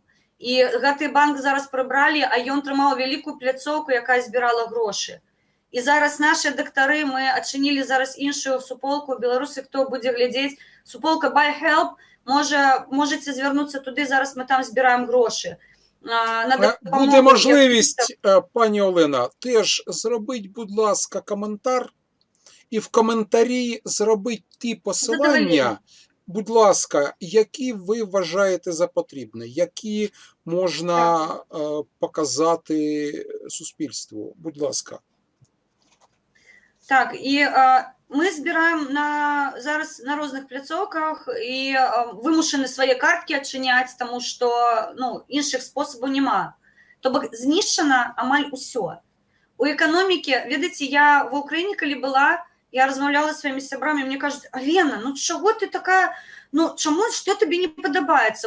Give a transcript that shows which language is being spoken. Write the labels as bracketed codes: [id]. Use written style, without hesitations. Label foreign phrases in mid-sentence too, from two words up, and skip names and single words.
[be] І гэты банк зараз прыбралі, а ён трымаў вялікую пляцоўку, якая збірала грошы. І зараз нашыя дактары, мы адчынілі зараз іншую суполку ў Беларусі, хто будзе глядзець. Суполка Buy Help, можаце звярнуцца туды, зараз мы там збіраем грошы. [uk] Буде можливість, пані Олена, теж зробіть, будь ласка, коментар, і в коментарі зробіть ті посилання, будь ласка, які ви вважаєте за потрібне, які можна показати суспільству. Будь ласка. [be] Так, і мы збіраем зараз на розных пляцоўках і вымушаны свае карткі адчыняць, таму што іншых спосабаў няма. То бок знішчана амаль усё. У эканомікі, ведаеце, я ва Ўкраіне калі была, я размаўляла з сваімі сябрамі, мне кажуць, Алена, чаго ты такая, чаму, што табе не падабаецца?